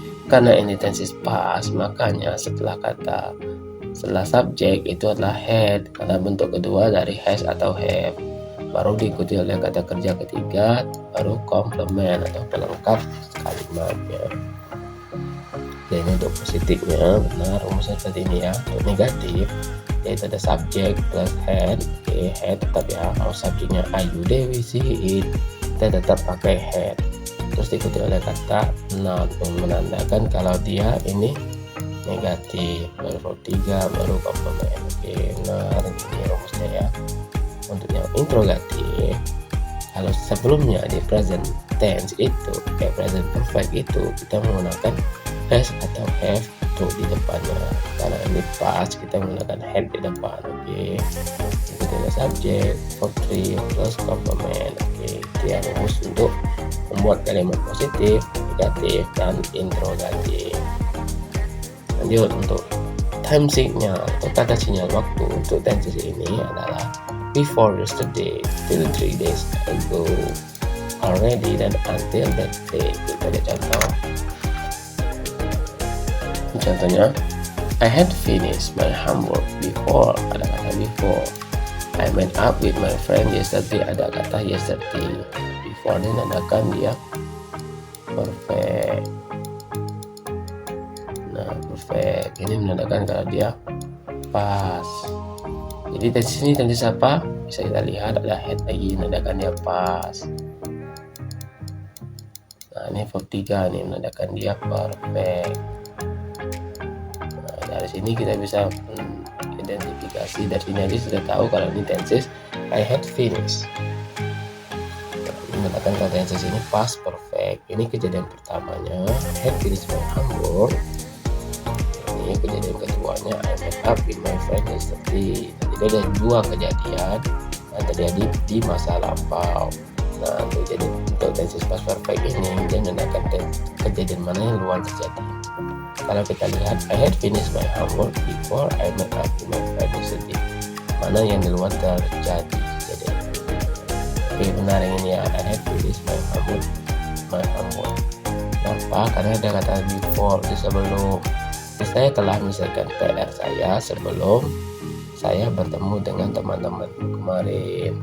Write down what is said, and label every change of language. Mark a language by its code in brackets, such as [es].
[id] Karena ini tenses past, makanya setelah subjek itu adalah had karena bentuk kedua dari has atau have, baru diikuti oleh kata kerja ketiga, baru komplement atau pelengkap kalimatnya. Dan untuk positifnya benar rumusnya seperti ini ya. Untuk negatif yaitu ada subjek plus had. Oke, had tetap ya, mau subjeknya I, you, they, we, she, it, kita tetap pakai had. Terus diikuti oleh kata not yang menandakan kalau dia ini negatif, baru verb 3 baru komplement. Oke, nah ini rumusnya ya. Untuk yang interrogatif, kalau sebelumnya di present tense itu kayak present perfect itu kita menggunakan has atau have untuk di depannya. Karena ini past kita menggunakan had di depan. Oke, itu adalah subjek, verb 3 plus komplement. Oke, itu yang rumus untuk membuat kalimat positif, negatif, dan interrogatif. Lanjut untuk time sign-nya atau kata sinyal waktu untuk tenses ini adalah before yesterday, till 3 days ago, already, dan until that day. Kita lihat contoh. [en] Contohnya, I had finished my homework before, [id] ada kata before. [en] I met up with my friend yesterday, [id] ada kata yesterday. Before ini menandakan dia perfect. Nah, perfect ini menandakan kalau dia pas. Jadi dari sini tenses apa? Bisa kita lihat ada had lagi menandakan dia pas. Nah, ini verb 3 ini menandakan dia perfect. Nah, dari sini kita bisa identifikasi, dari sini aja sudah tahu kalau ini tenses [en] I had finished. [id] Menandakan kalau tenses ini past perfect. Ini kejadian pertamanya, [en] had finished my homework. [id] Ini kejadian keduanya, [en] I met up with my friend yesterday. [id] Jadi ada dua kejadian yang terjadi di masa lampau. Nah, untuk tenses past perfect ini dia menandakan kejadian mana yang luar terjadi. Kalau kita lihat, [en] I had finished my homework before I met up with my friend yesterday. [id] Mana yang di luar terjadi kejadian. Oke, benar yang ini ya, [en] I had finished my homework. [id] Kenapa? Karena ada kata before di sebelum. Saya telah menyelesaikan PR saya sebelum saya bertemu dengan teman-teman kemarin.